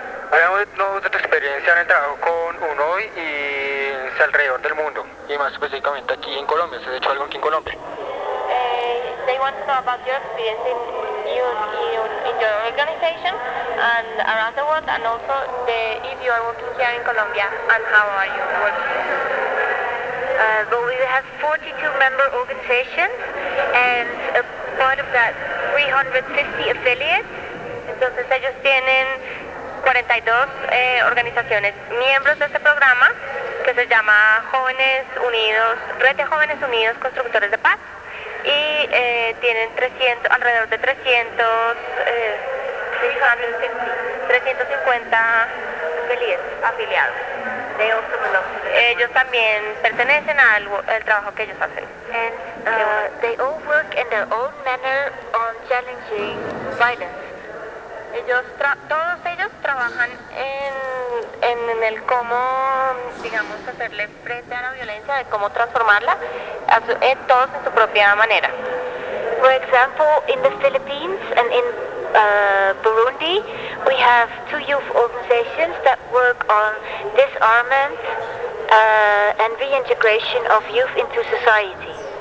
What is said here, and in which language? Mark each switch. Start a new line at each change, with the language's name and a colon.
Spanish: Hablamos de tu experiencia en el trabajo con UNOI y alrededor del mundo, y más específicamente aquí en Colombia. ¿Has hecho algo aquí en Colombia?
English: They want to know about your experience in your organization and around the world, and also if you are working here in Colombia and how are you working? Well, we have 42 member organizations and a part of that 350 affiliates.
Spanish: Entonces ellos tienen 42 organizaciones miembros de este programa que se llama Jóvenes Unidos, Red de Jóvenes Unidos Constructores de Paz. Y tienen 300, alrededor de 350 afiliados.
English: They also belong to the
Spanish: ellos también pertenecen al trabajo que ellos hacen.
English: And they all work in their own manner on challenging violence.
Spanish: Todos ellos trabajan en el cómo, digamos, hacerle frente a la violencia, de cómo transformarla, todos en su propia manera.
English: For example, in the Philippines and in Burundi, we have 2 youth organizations that work on disarmament and reintegration of youth into society.